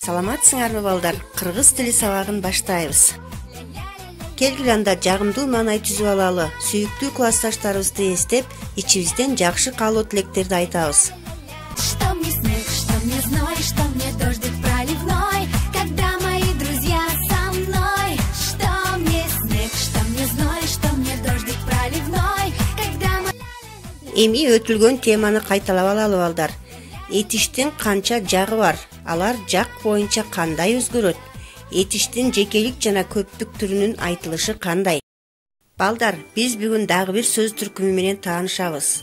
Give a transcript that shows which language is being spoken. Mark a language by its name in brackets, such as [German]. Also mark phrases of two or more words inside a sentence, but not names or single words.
[Kyrgyz] Саламатсыңарбы балдар? Кыргыз тили сабагын баштайбыз. Келгиле анда жагымдуу маанай түзүп алалы. Сүйүктүү классташтарыбызды эстеп, ичибизден жакшы каалоо тилектерди айтабыз. [Russian] Что мне снег, что мне зной, что мне дождик проливной, когда мои друзья со мной. Что мне снег, что мне зной, что мне дождик проливной, когда [Kyrgyz] Эми өтүлгөн теманы кайталап алалы балдар. Этиштин канча жагы бар? Алар жак боюнча кандай өзгөрөт? Этиштин жекелик жана көптүк түрүнүн айтылышы кандай? Балдар, биз бүгүн дагы бир сөз түркүмү менен таанышабыз.